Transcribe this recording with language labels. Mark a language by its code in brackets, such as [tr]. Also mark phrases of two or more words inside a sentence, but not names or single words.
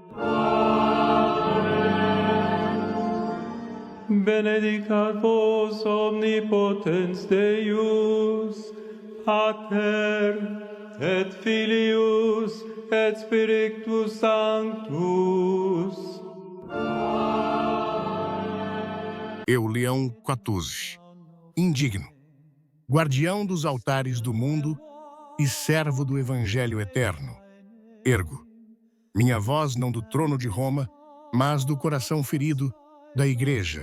[la] Benedicat vos omnipotens Deus, Pater et Filius et Spiritus Sanctus. [pt] Eu, Leão 14, indigno, guardião dos altares do mundo e servo do Evangelho eterno, ergo minha voz não do trono de Roma, mas do coração ferido da Igreja.